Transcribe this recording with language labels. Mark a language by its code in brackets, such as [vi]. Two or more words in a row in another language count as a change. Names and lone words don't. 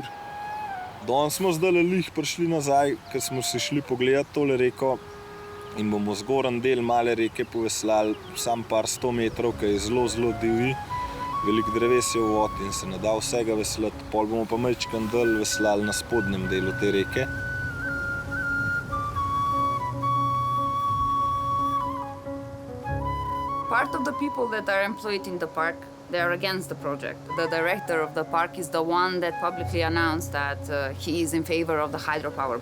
[sl] Danes smo zdaj lih prišli nazaj, ker smo se šli pogledati tole reko in bomo zgoren del male reke poveslali sam par 100 metrov, ki je zelo, zelo divji. Veliko dreves je v vodi in se ne da vsega veslati. Pol bomo pa majčkan dol veslali na spodnjem delu te reke. [en] Part of the people that are employed in the park, they are against the project. The director of the park is the one that publicly announced that he is in favor of the hydropower.